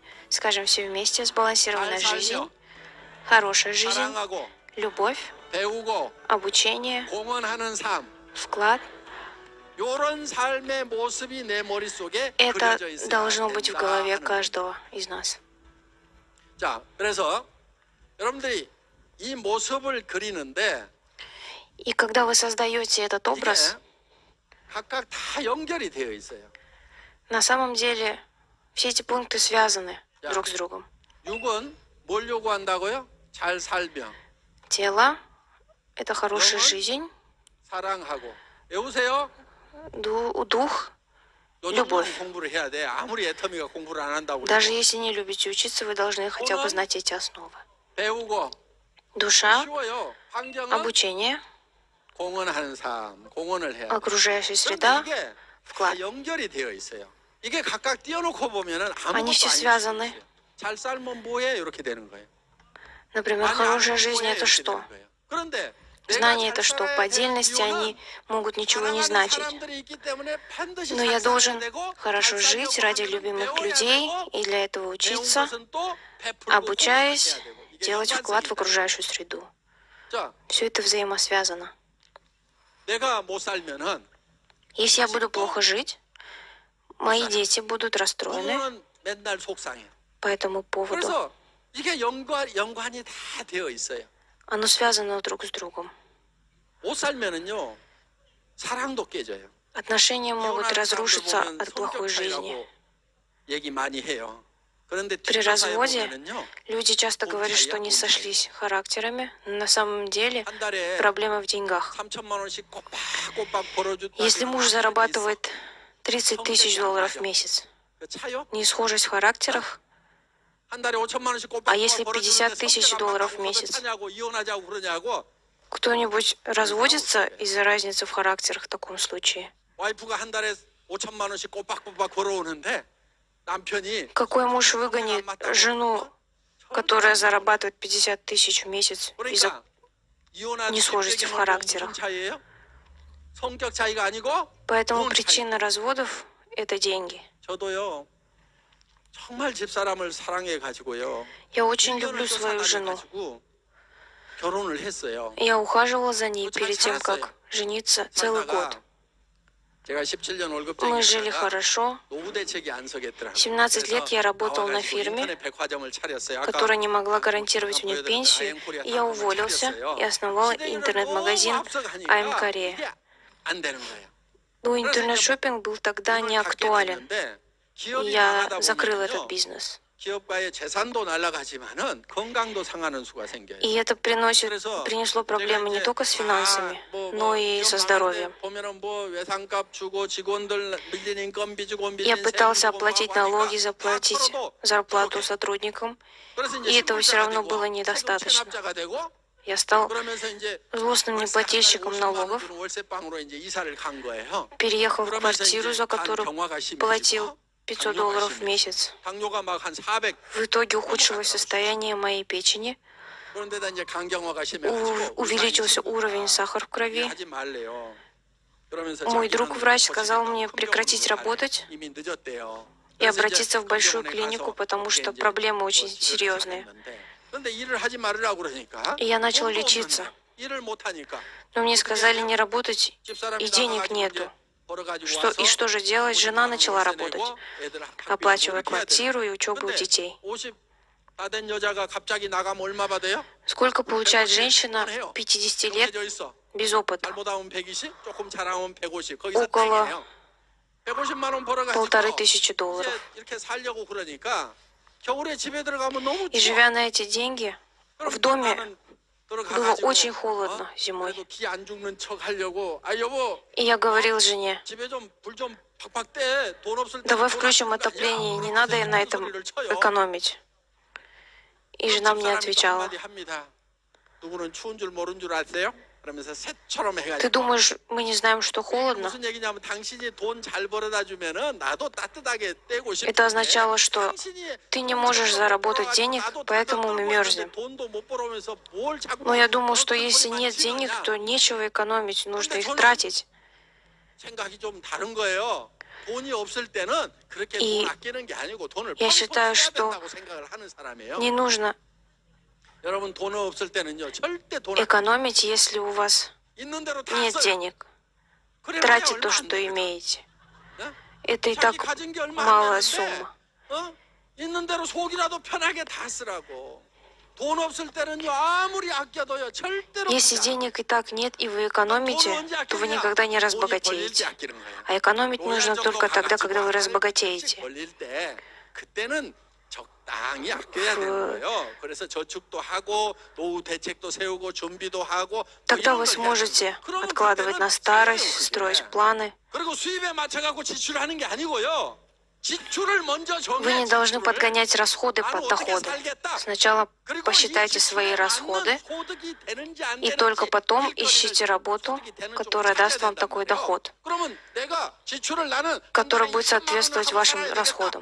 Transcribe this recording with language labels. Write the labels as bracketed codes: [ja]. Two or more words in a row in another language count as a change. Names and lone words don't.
[ru] Скажем все вместе: сбалансированная жизнь, хорошая жизнь, любовь, обучение, вклад. Это должно быть в голове каждого из нас. [ko] 자, 그래서 여러분들이 이 모습을 그리는데 [ru] И когда вы создаете этот образ, [ko] 각각 다 연결이 되어 있어요. [ru] на самом деле все эти пункты связаны друг с другом. [ko] 육은 뭘 요구한다고요? 잘 살며 [ru] Тело — это хорошая жизнь, [ko] 사랑하고. 외우세요? [ru] дух — любовь. [ko] 공부를 해야 돼. 아무리 애터미가 공부를 안 한다고. [ru] Даже если не любите учиться, вы должны хотя бы знать эти основы. [ko] 배우고 [ru] Душа, [ko] 쉬워요. 환경은 [ru] обучение, [ko] 공헌하는 삶, 공헌을 해야 돼. [ru] окружающая [ko] 그런데 [ru] среда, [ko] 이게 [ru] вклад. [ko] 다 연결이 되어 있어요. 이게 각각 띄워놓고 보면은 [ru] Они [ko] 아무것도 [ru] все [ko] 아닐 수 [ru] связаны. [ko] 있어요. 잘 살면 뭐해? 이렇게 되는 거예요. [ru] Например, [ko] 많이 [ru] хорошая [ko] 알면 [ru] жизнь — [ko] 뭐해? [ru] это [ko] 이렇게 [ru] что? [ko] 되는 거예요. 그런데 [ru] Знание — [ko] 내가 [ru] это [ko] 잘 [ru] что? [ko] 살아야 [ru] По [ko] 될 [ru] отдельности [ko] 이유는 [ru] они могут ничего не [ko] 사랑하는 [ru] значить. [ko] 사람들이 있기 때문에 반드시 [ru] Но [ko] 잘 [ru] я [ko] 살아야 [ru] должен [ko] 되고, [ru] хорошо [ko] 잘 [ru] жить [ko] 살려고 [ru] ради [ko] 하면은 [ru] любимых [ko] 배워야 [ru] людей, [ko] 되고, [ru] и для этого [ko] 배운 [ru] учиться, [ko] 것은 또 베풀고 [ru] обучаясь, [ko] 공헌해야 되고. 이게 [ru] делать вклад в [ko] 연관성이 있다. [ru] окружающую среду. [ko] 자, [ru] Все это взаимосвязано. [ko] 내가 못 살면은 [ru] Если я буду плохо жить, мои дети будут расстроены [ko] 부모는 맨날 속상해. [ru] по этому поводу. [ko] 그래서 이게 연관이 다 되어 있어요. [ru] Оно связано друг с другом. [ko] 못 살면은요 사랑도 깨져요. [ru] Отношения могут [ko] 이혼하는 [ru] разрушиться [ko] 사람들 보면 [ru] от плохой [ko] 성격 [ru] жизни. [ko] 차이라고 얘기 많이 해요. 그런데 [ru] При [ko] 뒷조사에 [ru] разводе [ko] 보면은요 [ru] люди часто говорят, что не сошлись характерами, но на самом деле [ko] 한 달에 [ru] проблема в деньгах. [ko] 3천만 원씩 꼬박꼬박 벌어줬다. [ru] Если муж зарабатывает 30 тысяч долларов в месяц, [ko] 그 차요? [ru] несхожесть в характерах, [ko] 한 달에 5천만 원씩 꼬박 [ru] А если 50 тысяч долларов в месяц? [ko] 하냐고 이혼하자고 그러냐고 [ru] кто-нибудь разводится из-за разницы в характерах в таком случае? [ko] 와이프가 한 달에 5천만 원씩 꼬박꼬박 벌어오는데 남편이 [ru] Какой муж выгонит жену, которая зарабатывает 50 тысяч в месяц из-за [ko] 그러니까 이혼한 [ru] несхожести в характерах? [ko] 무슨 차이예요? 성격 차이가 아니고 [ru] Поэтому [ko] 돈 차이. [ru] причина разводов — это деньги. [ko] 저도요 정말 집사람을 사랑해 가지고요. [ru] Я очень люблю свою жену. [ko] 가지고 결혼을 했어요. [ru] Я ухаживала за ней перед тем, как жениться целый год. [ko] 제가 17년 [ru] Мы [ko] 월급쟁이 [ru] жили хорошо. [ko] 노후 대책이 안 서겠더라고요. [ru] 17 лет я работал на фирме, [ko] 인터넷 백화점을 차렸어요. 아까 [ru] которая не могла гарантировать мне пенсию, и я уволился и основал интернет-магазин I'm Korea. [ko] 이게 안 되는 거예요. [ru] Но интернет-шопинг был тогда не актуален, и я закрыл этот бизнес. [ko] 기업가의 재산도 날아가지만은 건강도 상하는 수가 생겨요. [ru] И это принесло проблемы не только с финансами, но и со здоровьем. [ko] 보면은 뭐 외상값 주고 직원들 밀린 인건비 주고 밀린 [ru] Я пытался [ko] 세금 주고 [ru] оплатить [ko] 하고 [ru] налоги, [ko] 하니까 [ru] заплатить [ko] 다 털어도 [ru] зарплату [ko] 부족해. [ru] сотрудникам, [ko] 그래서 이제 [ru] и этого все равно [ko] 실물자가 [ru] было [ko] 되고 [ru] недостаточно. [ko] 세금 체납자가 되고 [ru] Я стал [ko] 그러면서 이제 [ru] злостным неплательщиком налогов, [ko] 월세방으로 이제 이사를 간 거예요. [ru] переехал в [ko] 그러면서 [ru] квартиру, [ko] 이제 [ru] за [ko] 간 [ru] которую [ko] 경화가 심해지고 [ru] платил $500 в месяц. [ko] 당뇨가 막 한 400. [ru] В итоге ухудшилось состояние моей печени, [ko] 그런데다 이제 간경화가 심해가지고 [ru] увеличился уровень сахара в крови. [ko] 하지 말래요. 그러면서 [ru] Мой [ko] 자기는 [ru] друг врач сказал [ko] 고치겠다고 [ru] мне [ko] 큰 [ru] прекратить [ko] 병원으로 [ru] работать [ko] 이미 늦었대요. [ru] и [ko] 그래서 [ru] обратиться [ko] 이제 [ru] в большую [ko] 큰 병원에 [ru] клинику, [ko] 가서 [ru] потому что [ko] 이제 [ru] проблемы очень [ko] 치료를 [ru] серьезные. [ko] 시작했는데, 그런데 일을 하지 말으라고 그러니까 [ru] И я начал [ko] 돈도 [ru] лечиться. [ko] 없는데 일을 못 하니까 [ru] Но мне сказали не работать, [ko] 집사람이 [ru] и денег [ko] 나가가지고 [ru] нету. [ko] 이제 벌어가지고 [ru] И [ko] 와서 [ru] что же делать? Жена начала [ko] 월세 [ru] работать, [ko] 내고 애들 학비 [ru] оплачивая [ko] 주고 이렇게 해야 [ru] квартиру и [ko] 돼요. [ru] учебу [ko] 근데 [ru] детей. [ko] 50 다 된 여자가 갑자기 나가면 얼마 받아요? [ru] Сколько получает женщина 50 лет [ko] 정해져 있어. [ru] без опыта? [ko] 잘못하면 120, 조금 잘하면 150. 거기서 [ru] около [ko] 땡이에요. 150만 원 벌어가지고 [ru] $1500. [ko] 이제 이렇게 살려고 그러니까 겨울에 집에 들어가면 너무 [ru] И [ko] 추워. [ru] живя на эти деньги, [ko] 그럼 [ru] в доме [ko] 나는 [ru] было [ko] 들어가가지고, [ru] очень холодно зимой. [ko] 그래도 기 안 죽는 척 하려고 아 여보 [ru] И я говорил жене, [ko] 집에 좀 불 좀 팍팍 떼. 돈 없을 때 [ru] давай [ko] 돈 [ru] включим [ko] 아끼는 거 [ru] отопление, [ko] 아니야? [ru] не надо на этом [ko] 소리를 쳐요. [ru] экономить. И жена мне [ko] 집사람이 또 отвечала, 한마디 합니다. 누구는 추운 줄 모른 줄 아세요? 그러면서 새처럼 [ru] ты [ko] 해가지고 [ru] думаешь, мы не знаем, что холодно? [ko] 무슨 얘기냐면 당신이 돈 잘 벌어다 주면은 나도 따뜻하게 떼고 싶은데 [ru] Это означало, что [ko] 당신이 [ru] ты не можешь заработать денег, [ko] 나도 [ru] поэтому мы [ko] 따뜻하고 [ru] мерзнем. [ko] 돈도 못 벌어오면서 뭘 자꾸 [ru] Но я думал, что [ko] 돈을 [ru] если [ko] 벌어만 [ru] нет денег, [ko] 지느냐. [ru] то нечего экономить, нужно их тратить. [ko] 생각이 좀 다른 거예요. 돈이 없을 때는 그렇게 [ru] И [ko] 돈 아끼는 게 아니고 돈을 [ru] я [ko] 펑펑 [ru] считаю, [ko] 써야 [ru] что [ko] 된다고 생각을 하는 사람이에요. [ru] Не нужно [ko] 여러분 돈 없을 때는요 절대 돈 아끼 [ru] экономить, если у вас [ko] 있는 대로 다 [ru] нет [ko] 써요. [ru] денег. [ko] 그래야 [ru] Тратьте [ko] 얼마 [ru] то, [ko] 안 [ru] что [ko] 됩니다. [ru] имеете. [ko] 네? [ru] Это и [ko] 자기 [ru] так [ko] 가진 게 얼마 [ru] малая [ko] 안 되는데 [ru] сумма. [ko] 있는 대로 속이라도 편하게 다 쓰라고. 돈 없을 때는요 아무리 아껴도요 절대로 [ru] Если [ko] 그냥 [ru] денег и так нет, и вы экономите, то вы никогда не [ko] 돈이 벌릴 때 [ru] разбогатеете. [ko] 아끼는 거예요. [ru] А экономить нужно [ko] 노예정도 [ru] только тогда, [ko] 가가지고 [ru] когда вы [ko] 한 번씩 [ru] разбогатеете. [ko] 벌릴 때 그때는 적당히 아껴야 되는 거예요. 그래서 저축도 하고 노후 대책도 세우고 준비도 하고 [ru] Тогда [ko] 이런 [ru] вы [ko] 걸 해야 [ru] сможете [ko] 돼요. 그러면 [ru] откладывать [ko] 그때는 [ru] на старость, [ko] 잘해요, 그게. [ru] строить планы. [ko] 그리고 수입에 맞춰 갖고 지출하는 게 아니고요. [ru] Вы не должны подгонять расходы под доходы. Сначала посчитайте свои расходы, и только потом ищите работу, которая даст вам такой доход, который будет соответствовать вашим расходам.